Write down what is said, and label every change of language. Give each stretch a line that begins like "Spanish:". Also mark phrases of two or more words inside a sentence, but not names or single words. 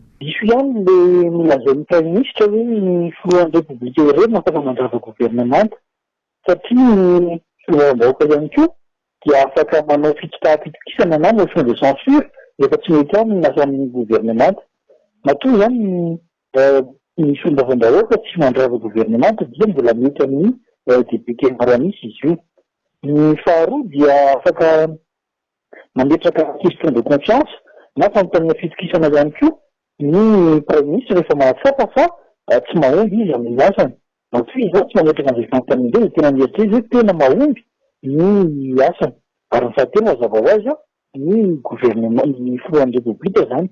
Malagasy: Iso ihany le milazain'ny Praiministra hoe ny filohan'ny Repoblika ireny afaka mandrava gouvernemanta satria ny filoham-bahoaka ihany koa dia afaka manao fitokisana na
French: motion de censure
Malagasy: rehefa tsy mety aminy nasan'ny gouvernemanta. Matoa izany ny fomban-drahoaka tsy mandrava gouvernemanta dia mbola mety amin'ny député maro misy izy io. Ny faharoa dia afaka mametraka
French: question de confiance
Malagasy: na fanontaniana fitokisana ihany koa ny Praiministra rehefa mahatsapa fa tsy mahomby izy amin'ny asany. Matoa izy tsy mametraka an'izay fanontaniana izay tena mieritrery hoe tena mahomby ny asany. Ary ny fahatelo mazava ho azy ny gouvernement ny filohan'ny Repoblika zany.